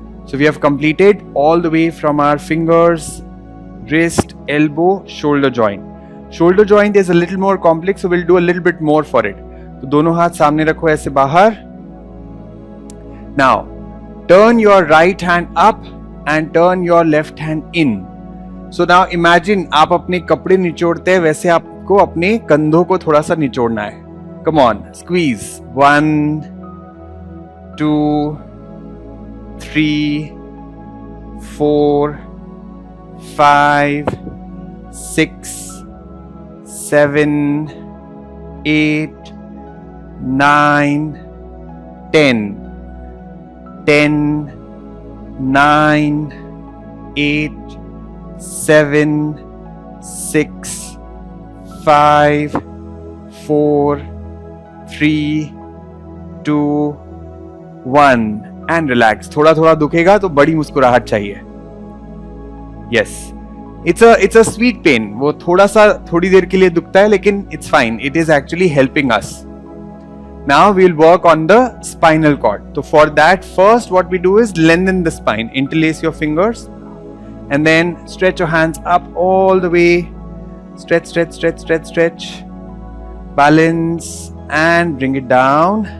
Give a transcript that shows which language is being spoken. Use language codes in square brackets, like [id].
[en] So we have completed all the way from our fingers, wrist, elbow, shoulder joint. Shoulder joint is a little more complex, so we'll do a little bit more for it. [hi] तो दोनों हाथ सामने रखो ऐसे बाहर. [en] Now turn your right hand up and turn your left hand in. So now imagine [hi] आप अपने कपड़े निचोड़ते हैं, वैसे आपको अपने कंधों को थोड़ा सा निचोड़ना है. [en] Come on, squeeze. 1, 2, 3, 4, 5, 6, 7, 8, 9, 10. 10, 9, 8, 7, 6, 5, 4, 3, 2, 1 and relax. [hi] थोड़ा थोड़ा दुखेगा तो बड़ी मुस्कुराहट चाहिए. [en] Yes, it's a sweet pain. [hi] वो थोड़ी देर के लिए दुखता है, लेकिन [en] it's fine. It is actually helping us. Now we'll work on the spinal cord. So for that, first what we do is lengthen the spine. Interlace your fingers and then stretch your hands up all the way. Stretch, stretch, stretch, stretch, stretch. Balance and bring it down.